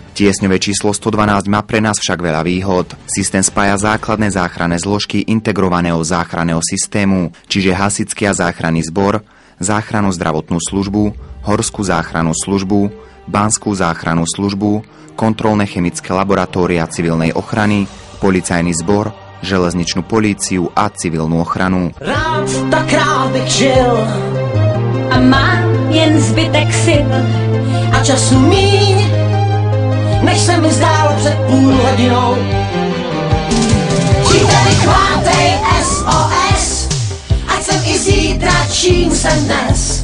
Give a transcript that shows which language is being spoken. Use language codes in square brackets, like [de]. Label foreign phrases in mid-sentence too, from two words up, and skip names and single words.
[sk] Tiesňové číslo 112 má pre nás však veľa výhod. Systém spája základné záchranné zložky integrovaného záchranného systému, čiže hasičský a záchranný zbor, záchrannú zdravotnú službu, horskú záchrannú službu, banskú záchrannú službu, kontrolné chemické laboratória civilnej ochrany, policajný zbor, železničnú políciu a civilnú ochranu. [cs] Rád tak rád bych žil a mám jen zbytek sil a času míň, než se mi zdálo před půl hodinou. Příteli, chvátej SOS, ať jsem i zítra, čím jsem dnes.